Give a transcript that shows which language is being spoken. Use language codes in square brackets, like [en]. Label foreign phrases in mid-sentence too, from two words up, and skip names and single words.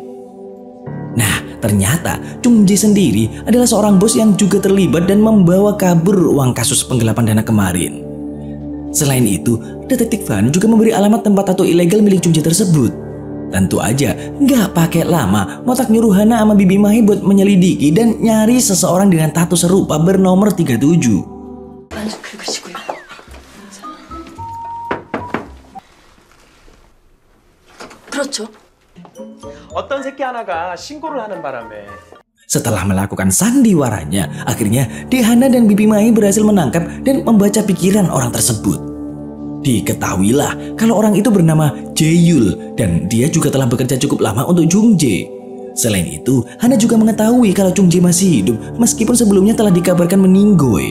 [id] Nah, ternyata Chung Jae sendiri adalah seorang bos yang juga terlibat dan membawa kabur uang kasus penggelapan dana kemarin. Selain itu, Detektif Van juga memberi alamat tempat tato ilegal milik Chung Jae tersebut. Tentu aja, nggak pakai lama, Motak nyuruh Hana sama Bibi Mai buat menyelidiki dan nyari seseorang dengan tato serupa bernomor 37. [ko] 그렇죠. 어떤 새끼 하나가 신고를 하는 바람에 [id] Setelah melakukan sandiwaranya, akhirnya Dehana dan Bibi Mai berhasil menangkap dan membaca pikiran orang tersebut. Diketahuilah kalau orang itu bernama Jae-yul dan dia juga telah bekerja cukup lama untuk Chung Jae. Selain itu, Hana juga mengetahui kalau Chung Jae masih hidup meskipun sebelumnya telah dikabarkan meninggoy.